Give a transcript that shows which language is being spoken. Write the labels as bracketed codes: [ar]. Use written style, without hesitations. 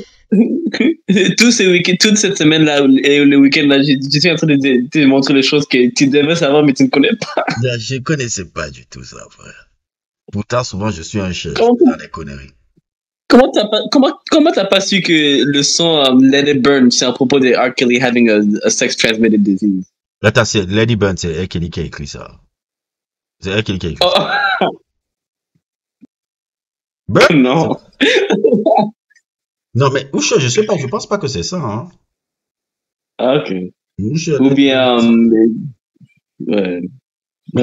[fr] Toute cette semaine-là, et le week-end-là, je suis en train de te montrer les choses que tu devais savoir, mais tu ne connais pas. Je ne connaissais pas du tout ça, frère. Pourtant, souvent, je suis un chef dans les conneries. Comment t'as pas su que le son Let It Burn, c'est à propos de R. [en] Kelly having a sex-transmitted disease? [fr] Attends, c'est Let It Burn, c'est R. Kelly qui a écrit ça. C'est R. Kelly qui a écrit ça. Ben, Non. non, mais Usher, je sais pas, je pense pas que c'est ça, hein. Ah, ok. Usher, Ou bien, ouais, ok.